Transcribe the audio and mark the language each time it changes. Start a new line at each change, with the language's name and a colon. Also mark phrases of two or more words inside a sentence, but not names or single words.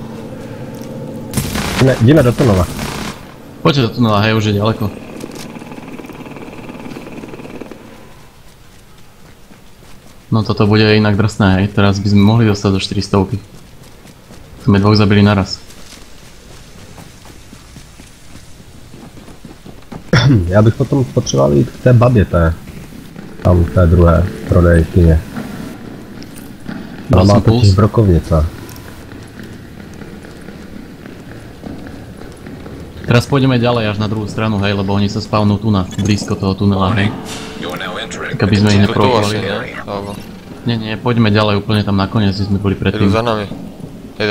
Czech: Jdeme do tunela.
Slovak: Poďte do tunela, hej, už je ďaleko. No toto bude inak drsné, hej, teraz by sme mohli dostať do 400. Sme dvoch zabili naraz.
Czech: Já bych potom potřeboval jít k té babě té. Tam té druhé prodejkyně. Ona má totiž brokovnice.
Slovak: Teraz pôjdeme ďalej až na druhú stranu, hej, lebo oni sa spavnú tu na blízko toho tunela, hej. Tak aby sme ich To asi neprovokovali. ne? Alebo... Nie, poďme ďalej úplne tam nakoniec, kde sme boli
Czech: Jedu
Slovak: predtým.
Czech: za nami. Jeden